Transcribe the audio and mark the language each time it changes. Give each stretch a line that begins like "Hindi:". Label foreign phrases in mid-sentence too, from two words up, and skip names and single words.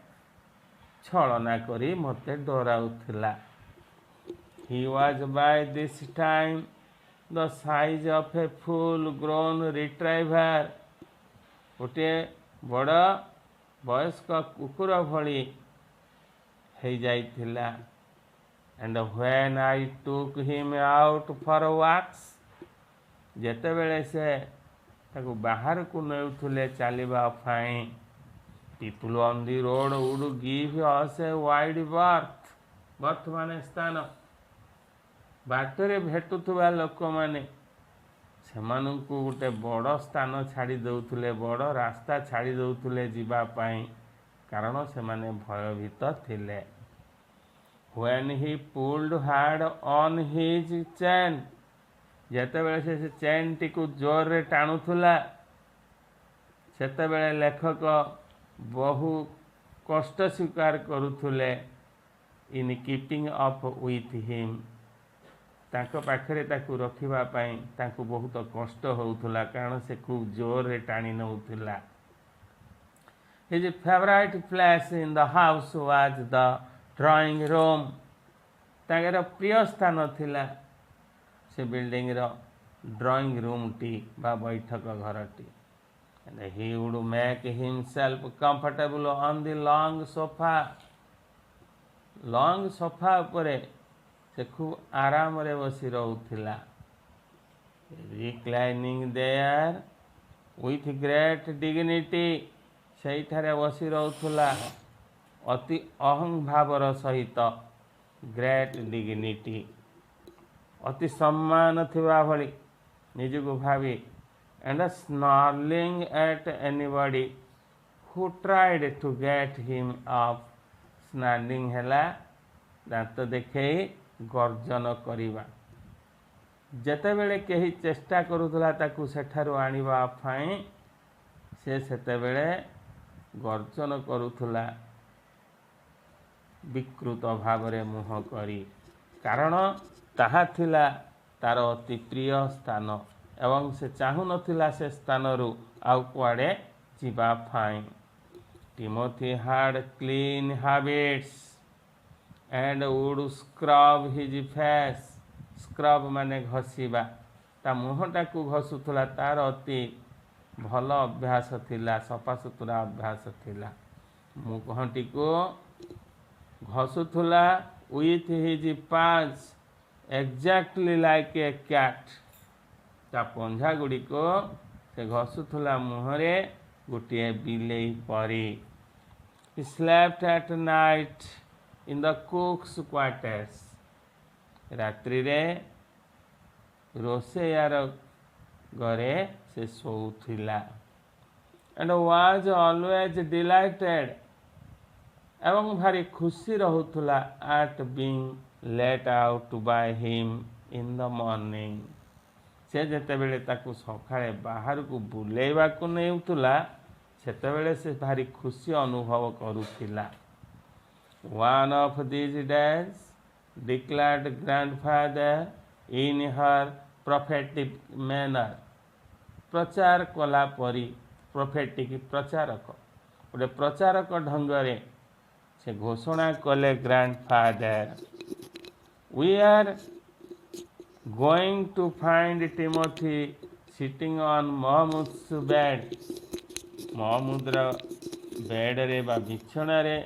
Odia: ଛଳନା କରି ମୋତେ ଡରାଉଥିଲା
English: he was by this time the size of a full grown retriever
Odia: ଗୋଟିଏ ବଡ଼ ବୟସ୍କ କୁକୁର ଭଳି
English: ହେଇଯାଇଥିଲା and when I took him out for walks
Odia: ଯେତେବେଳେ ସେ ତାକୁ ବାହାରକୁ ନେଉଥିଲେ ଚାଲିବା ପାଇଁ
English: people on the road would give us a wide berth
Odia: ମାନେ ସ୍ଥାନ ବାଟରେ ଭେଟୁଥିବା ଲୋକମାନେ ସେମାନଙ୍କୁ ଗୋଟେ ବଡ଼ ସ୍ଥାନ ଛାଡ଼ି ଦେଉଥିଲେ ବଡ଼ ରାସ୍ତା ଛାଡ଼ି ଦେଉଥିଲେ ଯିବା ପାଇଁ କାରଣ ସେମାନେ ଭୟଭୀତ ଥିଲେ
English: when he pulled hard on his chain
Odia: ଯେତେବେଳେ ସେ ଚେନ୍ଟିକୁ ଜୋରରେ ଟାଣୁଥିଲା ସେତେବେଳେ ଲେଖକ ବହୁ କଷ୍ଟ ସ୍ୱୀକାର କରୁଥିଲେ
English: in keeping up with him
Odia: ତାଙ୍କ ପାଖରେ ତାକୁ ରଖିବା ପାଇଁ ତାଙ୍କୁ ବହୁତ କଷ୍ଟ ହେଉଥିଲା କାରଣ ସେ ଖୁବ୍ ଜୋରରେ ଟାଣି ନେଉଥିଲା
English: his favorite place in the house was the drawing room
Odia: ତାଙ୍କର ପ୍ରିୟ ସ୍ଥାନ ଥିଲା ସେ ବିଲ୍ଡିଂର ଡ୍ରଇଂ ରୁମ୍ଟି ବା ବୈଠକ ଘରଟି
English: and he would make himself comfortable on the long
Odia: sofa ଉପରେ ସେ ଖୁବ୍ ଆରାମରେ ବସି ରହୁଥିଲା
English: reclining there with great dignity
Odia: ସେଇଠାରେ ବସି ରହୁଥିଲା ଅତି ଅହଂଭାବର ସହିତ
English: great dignity
Odia: ଅତି ସମ୍ମାନ ଥିବା ଭଳି ନିଜକୁ ଭାବି
English: and snarling at anybody who tried to get him up
Odia: snarling ହେଲା ଦାନ୍ତ ଦେଖେଇ ଗର୍ଜନ କରିବା ଯେତେବେଳେ କେହି ଚେଷ୍ଟା କରୁଥିଲା ତାକୁ ସେଠାରୁ ଆଣିବା ପାଇଁ ସେ ସେତେବେଳେ ଗର୍ଜନ କରୁଥିଲା ବିକୃତ ଭାବରେ ମୁହଁ କରି କାରଣ ତାହା ଥିଲା ତାର ଅତି ପ୍ରିୟ ସ୍ଥାନ ଏବଂ ସେ ଚାହୁଁନଥିଲା ସେ ସ୍ଥାନରୁ ଆଉ କୁଆଡ଼େ ଯିବା ପାଇଁ
English: ଟିମୋଥି had clean habits and would scrub his face scrub
Odia: ମାନେ ଘଷିବା ତା ମୁହଁଟାକୁ ଘଷୁଥିଲା ତାର ଅତି ଭଲ ଅଭ୍ୟାସ ଥିଲା ସଫାସୁତୁରା ଅଭ୍ୟାସ ଥିଲା ମୁହଁଟିକୁ ଘଷୁଥିଲା
English: with his paws exactly like a cat
Odia: ତା ପଞ୍ଝା ଗୁଡ଼ିକ ସେ ଘଷୁଥିଲା ମୁହଁରେ ଗୋଟିଏ ବିଲେଇ ପରି
English: he slept at night in the cook's quarters
Odia: ରାତ୍ରିରେ ରୋଷେଇଆର ଘରେ ସେ ଶୋଉଥିଲା
English: and was always delighted
Odia: ଏବଂ ଭାରି ଖୁସି ରହୁଥିଲା
English: at being let out by him in the morning
Odia: ସେ ଯେତେବେଳେ ତାକୁ ସକାଳେ ବାହାରକୁ ବୁଲେଇବାକୁ ନେଉଥିଲା ସେତେବେଳେ ସେ ଭାରି ଖୁସି ଅନୁଭବ କରୁଥିଲା
English: one of these days declared grandfather in her prophetic manner
Odia: ପ୍ରଚାର କଲା ପରି prophetic ପ୍ରଚାରକ ଗୋଟେ ପ୍ରଚାରକ ଢଙ୍ଗରେ ସେ ଘୋଷଣା କଲେ
English: grandfather we are going to find Timothy sitting on Mahmud's bed
Odia: ମହମୁଦର ବେଡ଼ରେ ବା ବିଛଣାରେ